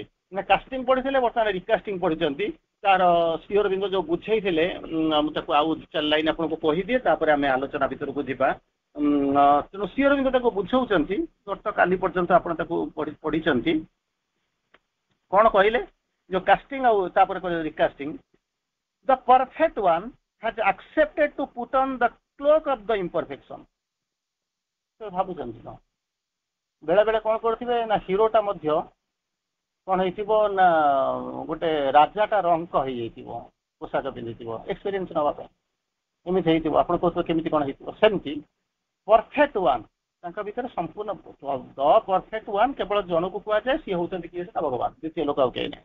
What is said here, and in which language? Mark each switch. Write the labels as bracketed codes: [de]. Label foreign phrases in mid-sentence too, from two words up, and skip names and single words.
[or] ନା କାଷ୍ଟିଂ ପଢିଥିଲେ, ବର୍ତ୍ତମାନ ରିକାଷ୍ଟିଂ ପଢିଛନ୍ତି, ତାର ଶ୍ରୀ ଅରବିନ୍ଦ ଯୋଉ ବୁଝେଇଥିଲେ ମୁଁ ତାକୁ ଆଉ 4 ଲାଇନ ଆପଣଙ୍କୁ କହିଦିଏ ତାପରେ ଆମେ ଆଲୋଚନା ଭିତରକୁ ଯିବା। ତେଣୁ ଶ୍ରୀ ଅରବିନ୍ଦ ତାକୁ ବୁଝାଉଛନ୍ତି, ଗତ କାଲି ପର୍ଯ୍ୟନ୍ତ ଆପଣ ତାକୁ ପଢିଛନ୍ତି। କଣ କହିଲେ ଯୋଉ କାଷ୍ଟିଂ ଆଉ ତାପରେ କହିଲେ ରିକାଷ୍ଟିଂ, [en] the perfect one has accepted to put on the cloak of the imperfection। [or] ଭାବୁଛନ୍ତି କଣ, ବେଳେ ବେଳେ କଣ କରୁଥିବେ ନା ହିରୋଟା ମଧ୍ୟ କଣ ହେଇଥିବ ନା ଗୋଟେ ରାଜାଟା ରଙ୍କ ହେଇଯାଇଥିବ, ପୋଷାକ ପିନ୍ଧିଥିବ ଏକ୍ସପିରିଏନ୍ସ ନେବା ପାଇଁ, ଏମିତି ହେଇଥିବ। ଆପଣ କହୁଥିବେ କେମିତି କଣ ହେଇଥିବ, ସେମିତି [en] perfect one [or] ତାଙ୍କ ଭିତରେ ସମ୍ପୂର୍ଣ୍ଣ, [en] the perfect one [or] କେବଳ ଜଣକୁ କୁହାଯାଏ, ସିଏ ହଉଛନ୍ତି କିଏ ସେଟା ଭଗବାନ, ଦ୍ୱିତୀୟ ଲୋକ ଆଉ କେହି ନାହିଁ।